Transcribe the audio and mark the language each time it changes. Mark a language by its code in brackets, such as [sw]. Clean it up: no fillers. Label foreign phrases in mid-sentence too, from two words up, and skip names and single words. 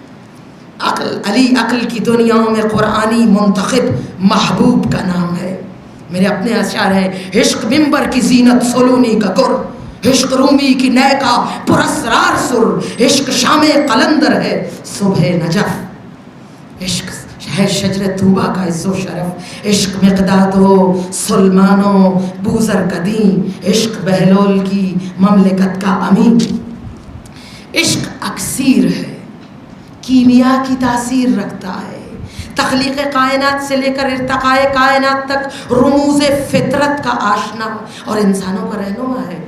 [ur] علی عقل کی دنیاؤں میں قرآنی منتخب محبوب کا نام ہے. میرے اپنے اشعار ہیں: عشق ممبر کی زینت سلونی کا گر، عشق رومی کی نئے کا پراسرار سر، عشق شام قلندر ہے صبح نجف، عشق ہے شجر طوبہ کا عز و شرف، عشق مقداد و سلمان و بوزر قدیم، عشق بہلول کی مملکت کا امین. عشق اکسیر ہے، کیمیا کی تاثیر رکھتا ہے. تخلیق کائنات سے لے کر ارتقاء کائنات تک رموز فطرت کا آشنا اور انسانوں کا رہنما ہے.